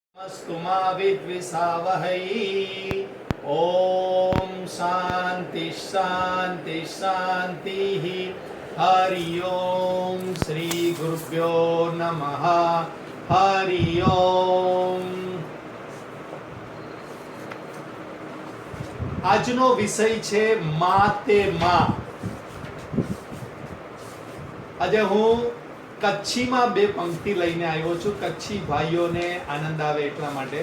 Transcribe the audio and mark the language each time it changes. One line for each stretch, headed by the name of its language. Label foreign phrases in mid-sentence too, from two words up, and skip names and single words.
Sanskrit: अस्तु मा विद्विषावहै। ओम शांति शांति शांति। हरि ओम श्री गुरुभ्यो नमः। हरि ओम।
Gujarati: આજનો વિષય છે મા તે મા. આજે હું કચ્છીમાં બે પંક્તિ લઈને આવ્યો છું, કચ્છી ભાઈઓને આનંદ આવે એટલા માટે.